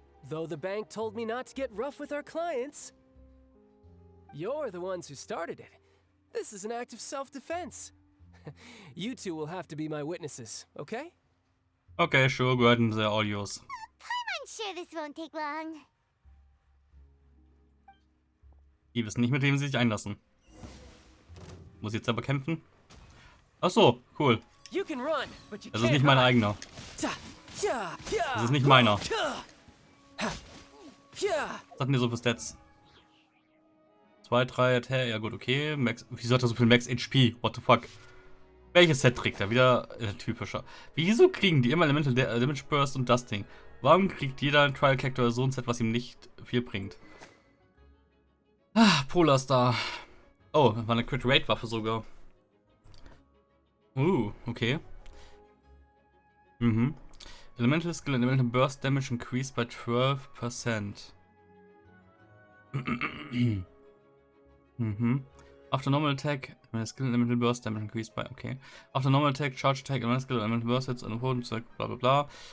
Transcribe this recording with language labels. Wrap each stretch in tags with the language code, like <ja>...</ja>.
<en>Though the bank told me not to get rough with our clients. You're the ones who started it. This is an act of self-defense. You two will have to be my witnesses, okay? Okay, sure, go ahead and they're all yours. I'm sure this won't take long.</en> <de>Die wissen nicht, mit wem sie sich einlassen. Muss ich jetzt selber kämpfen? Ach so, cool.</de> <en>You can run, but you</en> <de>Das ist nicht mein eigener. Das ist nicht meiner. Was hatten die so für Stats? 2, 3, Attack, ja gut, okay. Max, wieso hat er so viel Max HP?</de> <en>What the fuck?</en> <de>Welches Set trägt er? Wieder typischer. Wieso kriegen die immer Elemental Damage Burst und das Ding? Warum kriegt jeder Trial Character so ein Set, was ihm nicht viel bringt? Ah, Polar Star. Oh, war eine Crit Rate Waffe sogar.</de> <en>Okay. Elemental Skill and Elemental Burst Damage increased by 12%. After normal attack, elemental skill and elemental burst damage increased by, okay. After normal attack, charge attack, elemental skill, elemental burst hits and opponents, blah blah blah.</en>